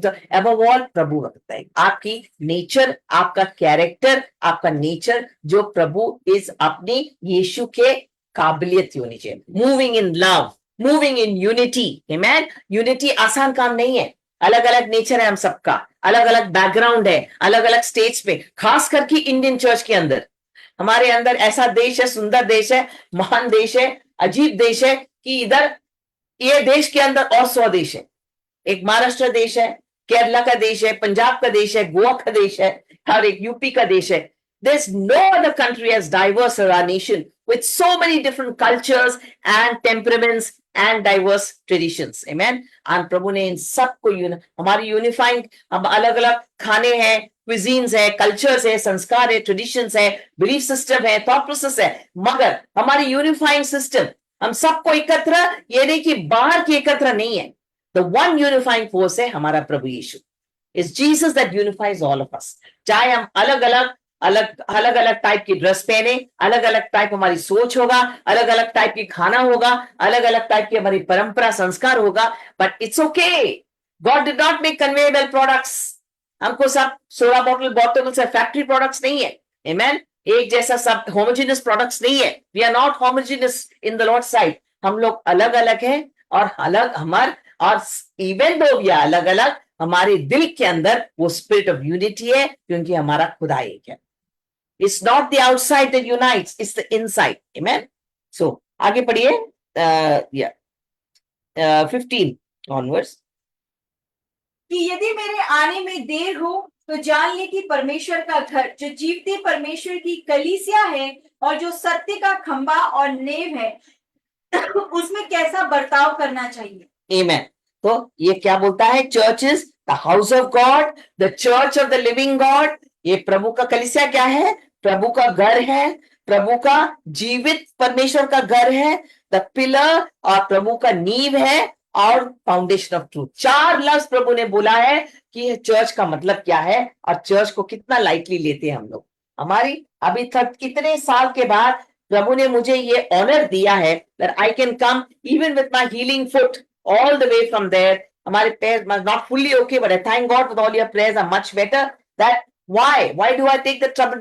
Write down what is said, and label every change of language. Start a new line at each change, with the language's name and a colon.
English: So above all,
Hindi: प्रभु रखता है. आपकी नेचर, आपका कैरेक्टर, आपका नेचर जो प्रभु इस अपने यीशु के काबिलियत होनी चाहिए.
English: Moving in love, moving in unity. Amen.
Hindi: Unity आसान काम नहीं है. अलग अलग नेचर है हम सबका, अलग अलग बैकग्राउंड है, अलग अलग स्टेट्स पे, खास करके इंडियन चर्च के अंदर. हमारे अंदर ऐसा देश है, सुंदर देश है, महान देश है, अजीब देश है कि इधर ये देश के अंदर और 100 देश है. एक महाराष्ट्र देश है, केरला का देश है, पंजाब का देश है, गोवा का देश है, और एक यूपी का देश है.
English: There's no other country as diverse as our nation with so many different cultures and temperaments and diverse traditions. Amen.
Hindi: और प्रभु ने इन सबको हमारी यूनिफाइंग, हम अलग अलग खाने हैं, क्विजीन्स है, कल्चर्स है, संस्कार है, ट्रेडिशंस है, बिलीफ सिस्टम है, थॉट प्रोसेस है, मगर हमारी यूनिफाइंग सिस्टम हम सबको एकत्र, ये नहीं कि बाहर के एकत्र नहीं है.
English: The one unifying force
Hindi: है हमारा प्रभु यीशु.
English: It's Jesus that unifies all of us.
Hindi: चाहे हम अलग अलग टाइप की ड्रेस पहने, अलग अलग टाइप हमारी सोच होगा, अलग अलग टाइप की खाना होगा, अलग अलग टाइप की हमारी परंपरा संस्कार होगा,
English: But it's okay. God did not make conveyable products.
Hindi: हमको सब सोडा बॉटल से फैक्ट्री प्रोडक्ट्स नहीं है. आमेन. एक जैसा सब होमोजेनियस प्रोडक्ट्स नहीं है.
English: We are not homogeneous in the Lord side.
Hindi: हम लोग अलग अलग हैं और अलग और इवन दो भी अलग अलग, हमारे दिल के अंदर वो स्पिरिट ऑफ यूनिटी है क्योंकि हमारा खुदा एक है.
English: It's not the outside that unites, it's the inside. Amen.
Hindi: So, आगे पढ़िए.
English: 15 onwards.
Hindi: कि यदि मेरे आने में देर हो तो जान ले कि परमेश्वर का घर जो जीवते परमेश्वर की कलीसिया है और जो सत्य का खंबा और नेव है उसमें कैसा बर्ताव करना चाहिए. Amen. तो ये क्या बोलता है?
English: Church is the house of God, the church of the living God.
Hindi: ये प्रभु का कलीसिया क्या है? प्रभु का घर है, प्रभु का जीवित परमेश्वर का घर है, द पिलर और प्रभु का नींव है और
English: Foundation of truth.
Hindi: 4 लफ्ज प्रभु ने बोला है कि चर्च का मतलब क्या है और चर्च को कितना लाइटली लेते हैं हम लोग. हमारी अभी तक कितने साल के बाद प्रभु ने मुझे ये ऑनर दिया है
English: that I can come even with my healing foot all the way from there.
Hindi: हमारे पैर
English: not fully okay, but I thank God with all your prayers are much better. That why do I take the trouble?